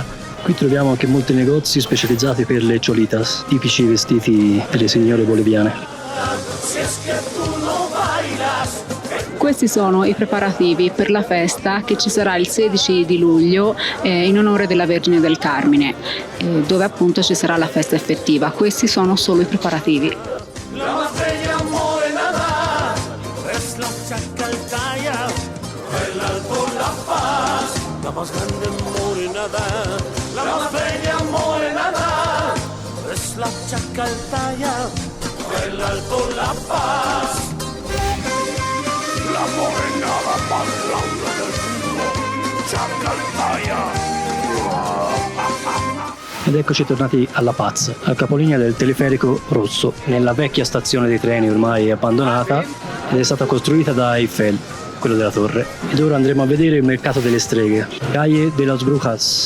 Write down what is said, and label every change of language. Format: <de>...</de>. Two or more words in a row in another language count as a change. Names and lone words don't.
<it>Qui troviamo anche molti negozi specializzati per le cholitas, tipici vestiti delle signore boliviane. Questi sono i preparativi per la festa che ci sarà il 16 di luglio in onore della Vergine del Carmine, dove appunto ci sarà la festa effettiva. Questi sono solo i preparativi.</it> <es>La más grande morenada, la más bella morenada, es la Chacaltaya, el Alto La Paz. La morenada más grande del mundo, Chacaltaya.</es> <it>Ed eccoci tornati alla Paz, al capolinea del teleferico rosso, nella vecchia stazione dei treni ormai abbandonata ed è stata costruita da Eiffel, quello della torre. Ed ora andremo a vedere il mercato delle streghe, Calle de las Brujas.</it>